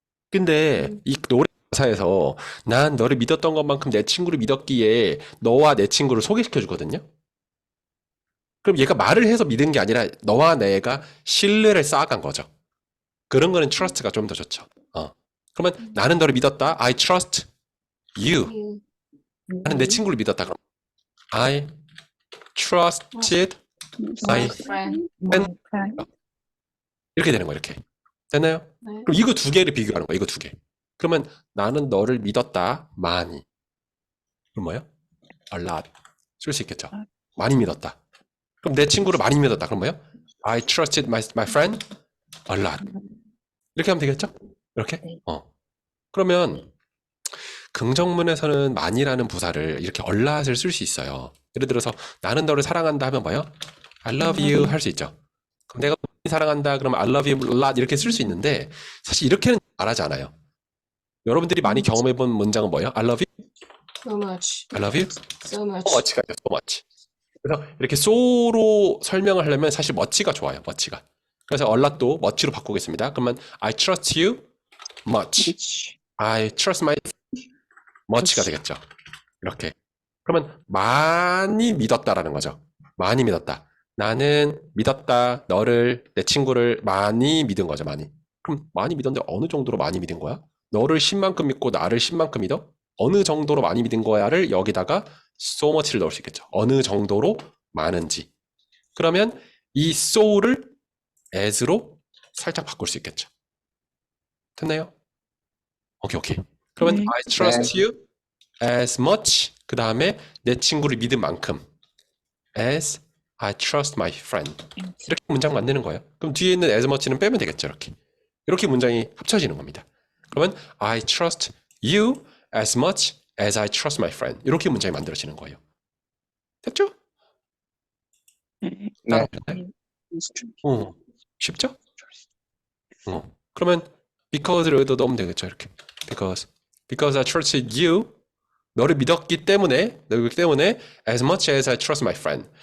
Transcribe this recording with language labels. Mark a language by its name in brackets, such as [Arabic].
[Korean] 근데 이 노래 가사에서 난 너를 믿었던 것만큼 내 친구를 믿었기에 너와 내 친구를 소개시켜 주거든요. 그럼 얘가 말을 해서 믿은 게 아니라 너와 내가 신뢰를 쌓아간 거죠. 그런 거는 trust가 좀 더 좋죠. 그러면 나는 너를 믿었다. [English] I trust you. You. [Korean] 나는 내 친구를 믿었다. 그럼 [English] I trusted My friend. [Korean] 이렇게 되는 거예요. 이렇게. 됐나요? 네. 그럼 이거 두 개를 비교하는 거예요. 이거 두 개. 그러면 나는 너를 믿었다. 많이. 그럼 뭐예요? [English] A lot. [Korean] 쓸 수 있겠죠. 많이 믿었다. 그럼 내 친구를 많이 믿었다. 그럼 뭐예요? [English] I trusted my friend a lot. [Korean] 이렇게 하면 되겠죠? 이렇게? 그러면 긍정문에서는 많이라는 부사를 이렇게 a lot을 쓸 수 있어요. 예를 들어서 나는 너를 사랑한다 하면 뭐예요? [English] I love you [Korean] 할 수 있죠. 그럼 내가 많이 사랑한다 그러면 [English] I love you a lot [Korean] 이렇게 쓸 수 있는데 사실 이렇게는 말하지 않아요. 여러분들이 많이 경험해본 문장은 뭐예요? I love you? [English] So much. I love you? So much. So much가 아니라 so much. [Korean] 그래서 이렇게 so로 설명을 하려면 사실 much가 좋아요. much가. 그래서 얼랏도 much로 바꾸겠습니다. [English] 그러면 I trust you much. I trust my much가 되겠죠. [Korean] 이렇게. 그러면 많이 믿었다라는 거죠. 많이 믿었다. 나는 믿었다. 너를, 내 친구를 많이 믿은 거죠. 많이. 그럼 많이 믿었는데 어느 정도로 많이 믿은 거야? 너를 10만큼 믿고 나를 10만큼 믿어? 어느 정도로 많이 믿은 거야를 여기다가 so much를 넣을 수 있겠죠. 어느 정도로 많은지. 그러면 이 so를 as로 살짝 바꿀 수 있겠죠. 됐나요? 오케이. 그러면 네. [English] I trust you as much. [Korean] 그 다음에 내 친구를 믿은 만큼 [English] as I trust my friend. [Korean] 이렇게 문장 만드는 거예요. 그럼 뒤에 있는 as much는 빼면 되겠죠. 이렇게 문장이 합쳐지는 겁니다. [English] 그러면 I trust you as much as I trust my friend. [Korean] 이렇게 문장이 만들어지는 거예요. 됐죠? 네. 따라오셨나요? 쉽죠? 그러면 because를 여기다 넣으면 되겠죠. [English] 이렇게 because I trusted you. [Korean] 너를 믿었기 때문에 [English] as much as I trust my friend.